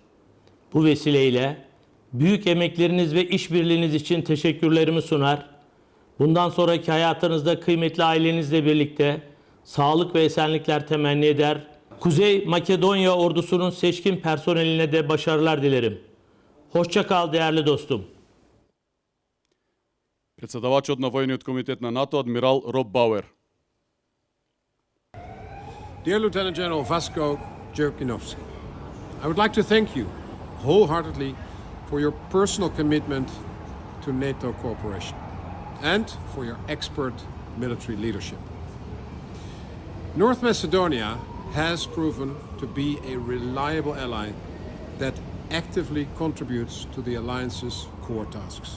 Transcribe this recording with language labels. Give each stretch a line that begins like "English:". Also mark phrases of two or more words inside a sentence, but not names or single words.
Turkish: Bu vesileyle büyük emekleriniz ve işbirliğiniz için teşekkürlerimi sunar. Bundan sonraki hayatınızda kıymetli ailenizle birlikte sağlık ve esenlikler temenni eder. Kuzey Makedonya ordusunun seçkin personeline de başarılar dilerim. Hoşça kal değerli dostum.
Macedonian: Председавачот на Војниот комитет на НАТО, адмирал Роб Бауер.
English: Dear Lieutenant General Vasko Jurkinovski, I would like to thank you wholeheartedly for your personal commitment to NATO cooperation and for your expert military leadership. North Macedonia has proven to be a reliable ally that actively contributes to the alliance's core tasks.